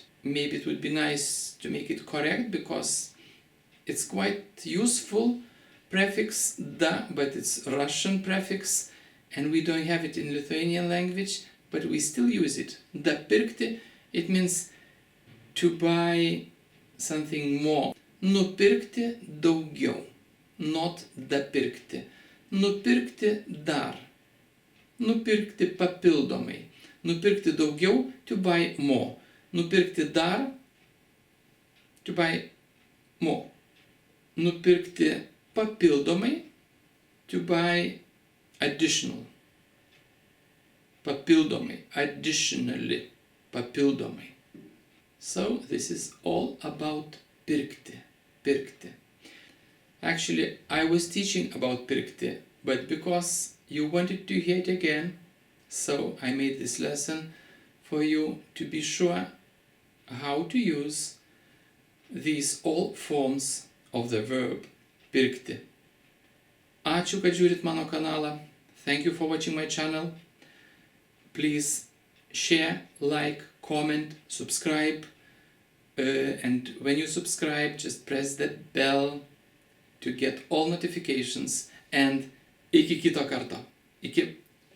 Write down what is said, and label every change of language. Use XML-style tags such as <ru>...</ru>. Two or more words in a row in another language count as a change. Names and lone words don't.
<en>Maybe it would be nice to make it correct, because it's quite useful prefix da, but it's Russian prefix, and we don't have it in Lithuanian language, but we still use it. Dapirkti, it means to buy something more.</en> <lt>Nupirkti daugiau, not dapirkti. Nupirkti dar. Nupirkti papildomai. Nupirkti daugiau,</lt> <en>to buy more.</en> <lt>Nupirkti dar,</lt> <en>to buy more.</en> <lt>Nupirkti papildomai,</lt> <en>to buy additional.</en> <lt>Papildomai, additionally, papildomai.</lt> <en>So this is all about</en> <lt>pirkti, pirkti.</lt> <en>Actually, I was teaching about pirkti, but because you wanted to hear it again, so I made this lesson for you to be sure how to use these all forms of the verb pirkti.</en> <lt>Ačiū, kad žiūrit mano kanalą.</lt> <en>Thank you for watching my channel. Please share, like, comment, subscribe. And when you subscribe, just press that bell to get all notifications.</en> <lt>And iki kito karto. Iki.</lt>